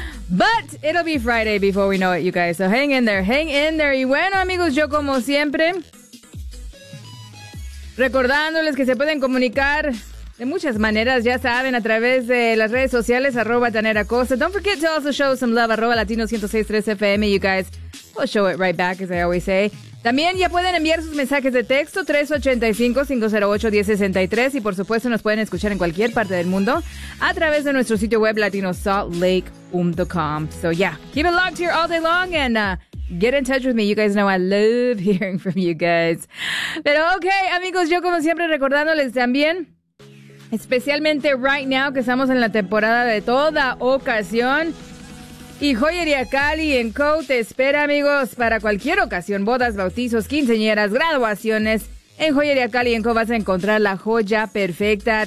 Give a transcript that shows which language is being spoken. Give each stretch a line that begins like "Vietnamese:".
English: But it'll be Friday before we know it, you guys. So hang in there, hang in there.
Spanish: Y bueno, amigos, yo como siempre, recordándoles que se pueden comunicar de muchas maneras, ya saben, a través de las redes sociales, arroba Tanera Costa.
English: Don't forget to also show some love, arroba Latino 106.3 FM, you guys. We'll show it right back, as I always say.
Spanish: También ya pueden enviar sus mensajes de texto, 385-508-1063. Y por supuesto, nos pueden escuchar en cualquier parte del mundo a través de nuestro sitio web, latinosaltlake.com.
English: So yeah, keep it locked here all day long and get in touch with me. You guys know I love hearing from you guys.
Spanish: Pero okay, amigos, yo como siempre recordándoles también, especialmente
English: right now
Spanish: que estamos en la temporada de toda ocasión. Y Joyería Cali en Co te espera, amigos, para cualquier ocasión. Bodas, bautizos, quinceañeras, graduaciones. En Joyería Cali en Co vas a encontrar la joya perfecta.